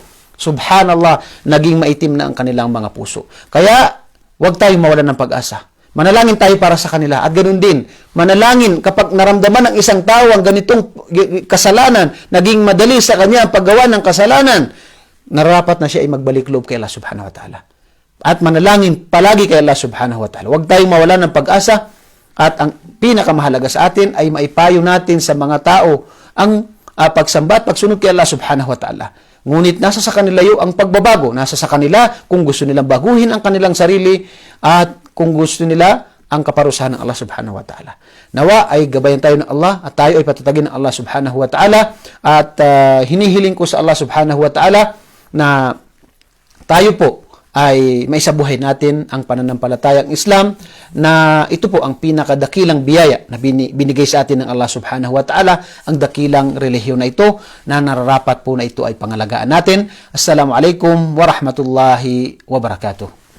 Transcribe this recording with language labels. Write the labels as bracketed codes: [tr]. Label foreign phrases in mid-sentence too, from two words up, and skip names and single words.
[tl] Subhanallah, naging maitim na ang kanilang mga puso. Kaya, huwag tayong mawalan ng pag-asa. Manalangin tayo para sa kanila. At ganoon din, manalangin kapag naramdaman ng isang tao ang ganitong kasalanan, naging madali sa kanya ang paggawa ng kasalanan, nararapat na siya ay magbalik loob kay Allah [ar] سبحانه وتعالى. [tl] At manalangin palagi kay Allah [ar] سبحانه وتعالى. [tl] Huwag tayong mawalan ng pag-asa. At ang pinakamahalaga sa atin ay maipayo natin sa mga tao ang pagsamba at pagsunod kay Allah [ar] سبحانه وتعالى. [tl] Ngunit nasa sa kanila ang pagbabago. Nasa sa kanila kung gusto nilang baguhin ang kanilang sarili at kung gusto nila ang kaparusahan ng Allah [ar] سبحانه وتعالى. [tl] Nawa ay gabayan tayo ng Allah at tayo ay patatagin ng Allah [ar] سبحانه وتعالى [tl] at hinihiling ko sa Allah [ar] سبحانه وتعالى [tl] na tayo po ay maisabuhay natin ang pananampalatayang Islam na ito po ang pinakadakilang biyaya na binigay sa atin ng Allah [ar] سبحانه وتعالى, [tl] ang dakilang relihiyon na ito na nararapat po na ito ay pangalagaan natin. [ar] السلام عليكم ورحمة الله وبركاته.